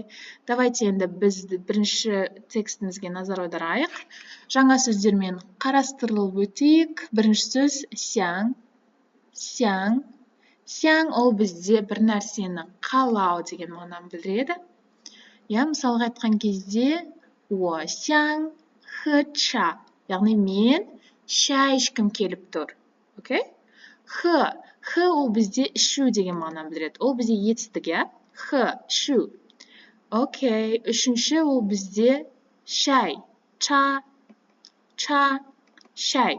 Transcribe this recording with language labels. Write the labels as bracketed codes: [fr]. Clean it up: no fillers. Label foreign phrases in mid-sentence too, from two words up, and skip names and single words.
[kk] Давайте енді біз бірінші текстімізге назар аударайық. Жаңа сөздермен қарастырылып өтейік. Бірінші сөз сяң. Сяң ол бізде бір нәрсені қалау деген мағынаны білдіреді. Я мысалға айтқан кезде [zh] 我想喝茶. [kk] Яғни мен шай ішкім келіп тұр. Окей? Х ол бізде ішу деген мағынаны білдіреді. Ол бізде етістік, я? Х, ішу. Окей, үшінші ол бізде шай. Ча, шай.